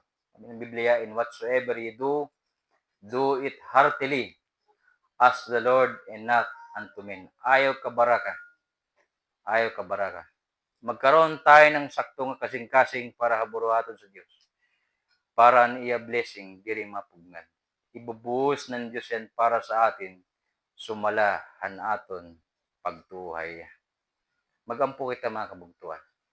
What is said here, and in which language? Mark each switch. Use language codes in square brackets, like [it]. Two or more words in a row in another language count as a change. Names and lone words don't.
[tl] Sabi ng Biblia, [en] in whatsoever you do, do it heartily, as the Lord and not unto men. [war] Ayaw kabaraka. Ayaw kabaraka. [tl] Magkaroon tayo ng saktong kasing-kasing para haburuhaton sa Diyos. [war] Para ang iya blessing, diri mapugnan. [tl] Ibubuhos ng Diyos yan para sa atin, [war] sumala han aton pagtuhay. Magampo kita mga kabugtuan.